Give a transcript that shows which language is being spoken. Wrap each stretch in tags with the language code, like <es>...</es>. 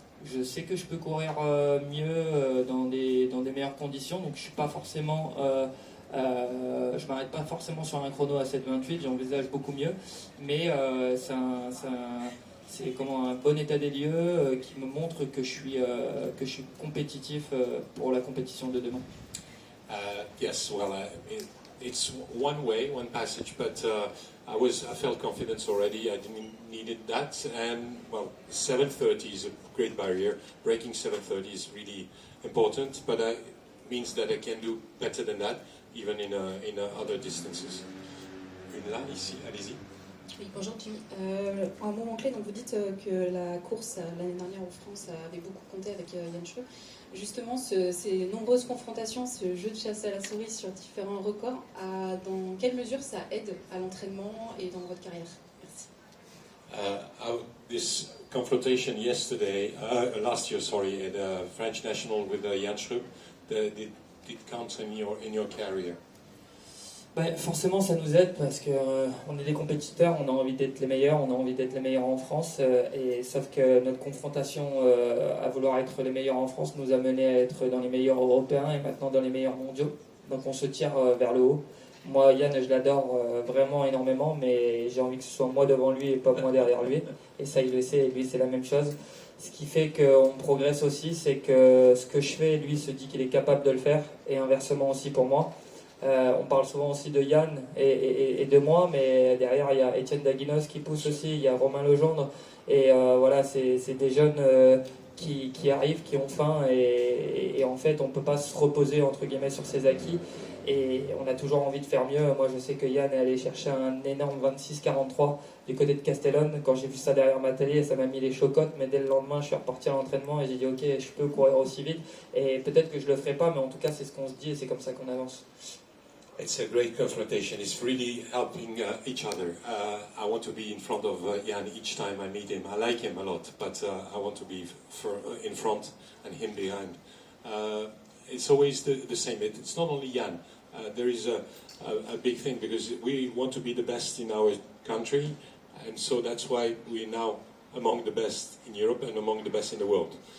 <fr>Je sais que je peux courir mieux dans des meilleures conditions, donc je suis pas forcément, je m'arrête pas forcément sur un chrono à 7,28, j'envisage beaucoup mieux, mais c'est comment un bon état des lieux qui me montre que je suis compétitif pour la compétition de demain.</fr> <en>Yes, well, it's one way, one passage, but I felt confidence already. I didn't need that, and well, 7:30 is a great barrier. Breaking 7:30 is really important, but it means that I can do better than that, even in other distances.</en> <fr>Une là, ici, allez-y. Oui, bonjour Jimmy. Un moment clé, donc vous dites que la course l'année dernière en France avait beaucoup compté avec Yann Schreu. Justement, ces nombreuses confrontations, ce jeu de chasse à la souris sur différents records, dans quelle mesure ça aide à l'entraînement et dans votre carrière? Merci.</fr> <en>This confrontation last year, at the French National with Jan Schreup, did it count in your career?</en> <fr>Forcément, ça nous aide parce que on est des compétiteurs, on a envie d'être les meilleurs, on a envie d'être les meilleurs en France. Et sauf que notre confrontation à vouloir être les meilleurs en France nous a mené à être dans les meilleurs européens et maintenant dans les meilleurs mondiaux. Donc on se tire vers le haut. Moi, Yann, je l'adore vraiment énormément, mais j'ai envie que ce soit moi devant lui et pas moi derrière lui. Et ça, il le sait, et lui, c'est la même chose. Ce qui fait qu'on progresse aussi, c'est que ce que je fais, lui se dit qu'il est capable de le faire, et inversement aussi pour moi. On parle souvent aussi de Yann et de moi, mais derrière il y a Étienne Daguinos qui pousse aussi, il y a Romain Legendre, et voilà, c'est des jeunes qui arrivent, qui ont faim, et en fait on ne peut pas se reposer entre guillemets sur ses acquis, et on a toujours envie de faire mieux. Moi, je sais que Yann est allé chercher un énorme 26-43 du côté de Castellón. Quand j'ai vu ça derrière ma télé, ça m'a mis les chocottes, mais dès le lendemain, je suis reparti à l'entraînement et j'ai dit ok, je peux courir aussi vite, et peut-être que je le ferai pas, mais en tout cas, c'est ce qu'on se dit et c'est comme ça qu'on avance.</fr> <en>It's a great confrontation. It's really helping each other. I want to be in front of Jan each time I meet him. I like him a lot, but I want to be in front and him behind. It's always the same. It's not only Jan. There is a big thing because we want to be the best in our country, and so that's why we're now among the best in Europe and among the best in the world.</en>